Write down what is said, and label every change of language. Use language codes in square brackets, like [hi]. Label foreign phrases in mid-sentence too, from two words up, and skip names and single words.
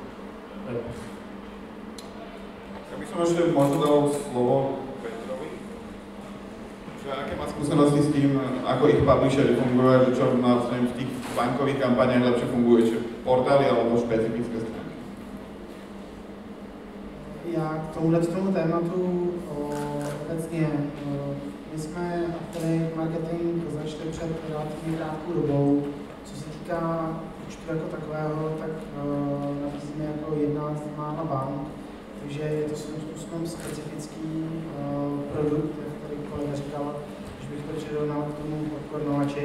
[sk] Ja by som ešte možno dal slovo Petrovi. Aké má skúsenosti s tým, ako ich publishery fungujú, že čo vlastne v tých bankových kampaniach lepšie funguje, či portály alebo špecifické stránky? [cs] Já k tomu tématu obecně, my jsme affiliate marketing začali před relativně krátkou dobou. Co se týká účtu jako takového, tak nabízíme jako jedna z mála bank, takže je to svým způsobem specifický produkt, jak tady kolega říkal, když bych to přirovnal k tomu popcornovači.